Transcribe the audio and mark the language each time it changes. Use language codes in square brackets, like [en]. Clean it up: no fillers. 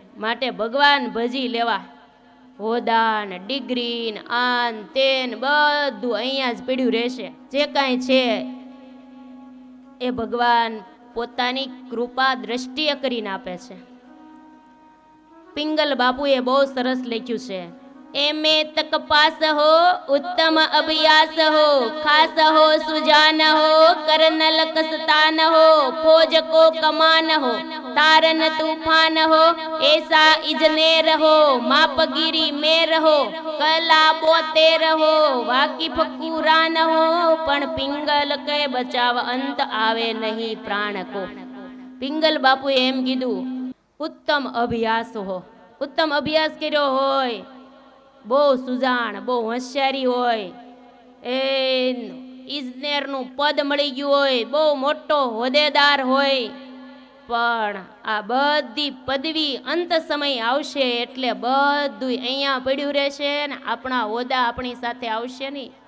[gu] માટે ભગવાન ભજી લેવા. હોદા ને ડિગ્રી ને આન તેન બધું અહીંયા જ પડ્યું રહેશે. જે કાંઈ છે એ ભગવાન પોતાની કૃપા દ્રષ્ટિએ કરીને આપે છે. પિંગલ બાપુએ બહુ સરસ લખ્યું છે. [hi] एमे तक पास हो उत्तम अभ्यास हो खास हो सुजान हो करनल कसतान हो फौज को कमान हो तारन तूफान हो ऐसा इजनेर हो मापगिरी में रहो कला बोते रहो वाकिफ कुरान हो पण पिंगल के बचाव अंत आवे नहीं प्राण को. [gu] पिंगल बापू एम कीधु उत्तम अभ्यास हो. उत्तम अभ्यास कर्यो होय, બહુ સુજાણ, બહુ હોશિયારી હોય, એ ઇજનેરનું પદ મળી ગયું હોય, બહુ મોટો હોદ્દેદાર હોય, પણ આ બધી પદવી અંત સમય આવશે એટલે બધું અહીંયા પડ્યું રહેશે ને આપણા હોદ્દા આપણી સાથે આવશે નહીં.